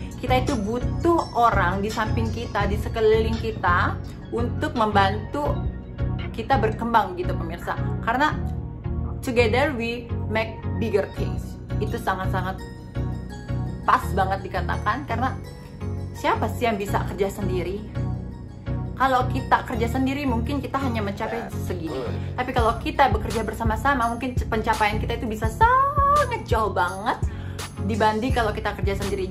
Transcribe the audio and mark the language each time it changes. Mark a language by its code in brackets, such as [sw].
[id] Kita itu butuh orang di samping kita, di sekeliling kita untuk membantu kita berkembang gitu pemirsa. Karena [en] together we make bigger things. [id] Itu sangat-sangat pas banget dikatakan, karena siapa sih yang bisa kerja sendiri? Kalau kita kerja sendiri mungkin kita hanya mencapai segini. Tapi kalau kita bekerja bersama-sama, mungkin pencapaian kita itu bisa sangat jauh banget dibanding kalau kita kerja sendiri.